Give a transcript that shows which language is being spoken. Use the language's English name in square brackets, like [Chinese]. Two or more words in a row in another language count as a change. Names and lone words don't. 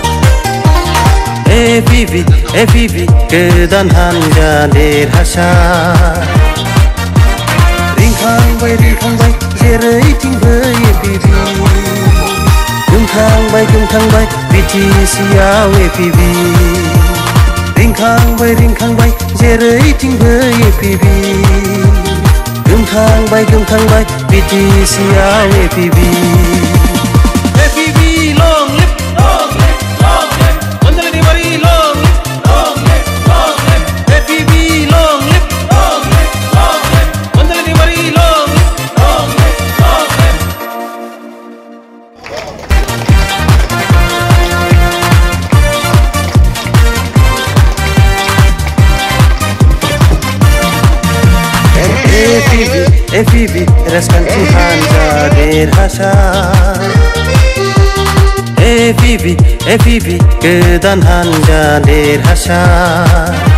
[Bodo] APB गोदान हानजा देरहासार रिंखांबाय जेरैथिंबो APB गोमखांबाय BTCआव APB रिंखांबाय जेरैथिंबो APB गोमखांबाय BTCआव APB [English] long live Anjali Bari long live APB long live Anjali Bari long live [Bodo] APB राजखान्थि हानजा देरहासार APB गोदान हानजा देरहासार